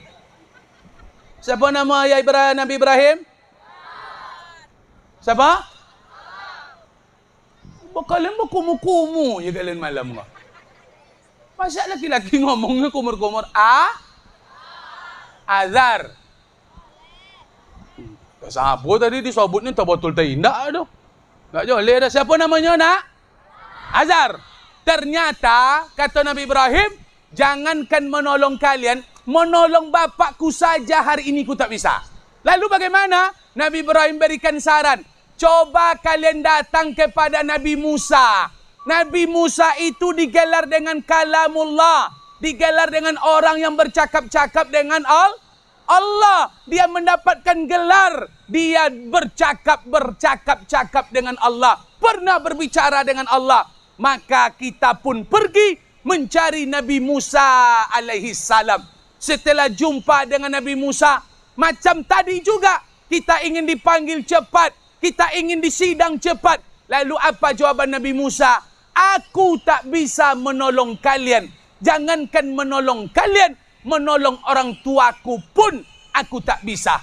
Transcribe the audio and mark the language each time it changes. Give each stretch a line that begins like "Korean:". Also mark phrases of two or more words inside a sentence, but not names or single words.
Malay: Siapa nama ayah Nabi Ibrahim? Siapa? Kalian berkumu-kumu je kalian malam kau. Masa laki-laki ngomongnya kumur-kumur? Azar. Siapa tadi disebutnya tak betul tak indah tu. Tak boleh dah. Siapa namanya nak? Azar. Ternyata, kata Nabi Ibrahim, jangankan menolong kalian, menolong bapakku saja hari ini ku tak bisa. Lalu bagaimana? Nabi Ibrahim berikan saran. Coba kalian datang kepada Nabi Musa. Nabi Musa itu digelar dengan kalamullah. Digelar dengan orang yang bercakap-cakap dengan Allah. Dia mendapatkan gelar. Dia bercakap-cakap dengan Allah. Pernah berbicara dengan Allah. Maka kita pun pergi mencari Nabi Musa alaihi salam. Setelah jumpa dengan Nabi Musa, macam tadi juga, kita ingin dipanggil cepat, kita ingin disidang cepat. Lalu apa jawaban Nabi Musa? Aku tak bisa menolong kalian. Jangankan menolong kalian, menolong orang tuaku pun aku tak bisa.